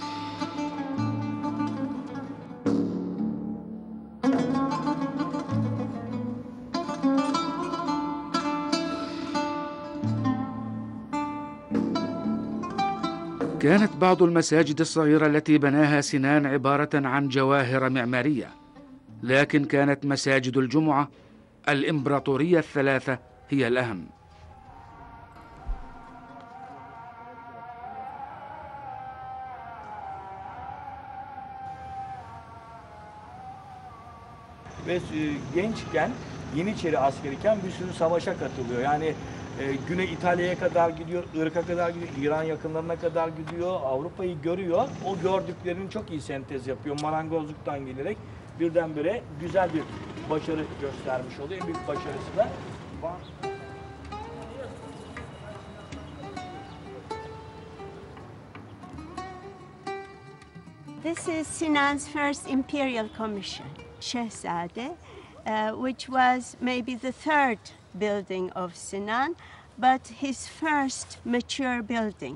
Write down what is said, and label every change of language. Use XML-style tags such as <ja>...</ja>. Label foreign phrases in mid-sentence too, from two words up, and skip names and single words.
<ar>كانت بعض المساجد الصغيرة التي بناها سنان عبارة عن جواهر معمارية، لكن كانت مساجد الجمعة الإمبراطورية الثلاثة هي الأهم.</ar> <tr>Ve gençken, Yeniçeri askeriyken bir sürü savaşa katılıyor. Yani Güney İtalya'ya kadar gidiyor, Irak'a kadar gidiyor, İran yakınlarına kadar gidiyor, Avrupa'yı görüyor. O gördüklerini çok iyi sentez yapıyor. Marangozluktan gelerek birdenbire güzel bir başarı göstermiş oluyor. En büyük başarısı da</tr> <en>This is Sinan's first imperial commission, Şehzade, which was maybe the third building of Sinan, but his first mature building.</en>